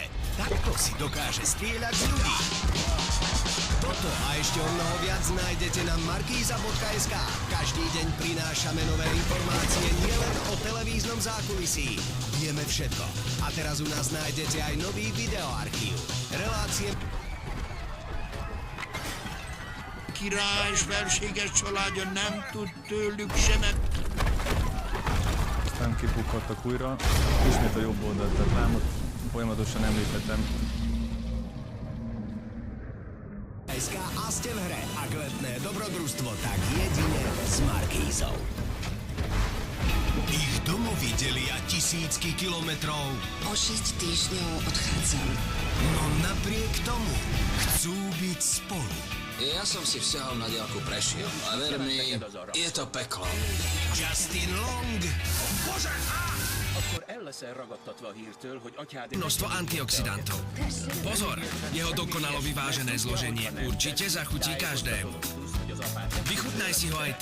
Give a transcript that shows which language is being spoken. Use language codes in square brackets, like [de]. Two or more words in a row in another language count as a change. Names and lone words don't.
[sk] Takto si dokáže strieľať z ľudí. Toto a ešte o mnoho viac nájdete na markiza.sk. Každý deň prinášame nové informácie nielen o televíznom zákulisí. Vieme všetko. A teraz u nás nájdete aj nový videoarchív. Relácie... [hu] Király felséges családja nem tud tőlük se meg... Aztán kipukadtak újra, ismét a jobb oldalt, tehát rámot folyamatosan említettem. [sk] SK a ste v hre, ak letné dobrodružstvo, tak jedine s Markízou. Ich domovy delia tisícky kilometrov. O 6 týždňov odchádzam. No napriek tomu chcú byť spolu. Ja som si vzťahom na diaľku prešiel a ver mi, je to peklo. Justin Long. Bože! [hu] Akkor el leszel ragadtatva a hírtől, hogy atyád... [sk] Množstvo antioxidantov. Pozor, jeho dokonalo vyvážené zloženie určite zachutí každému. Vychutnaj si ho aj ty.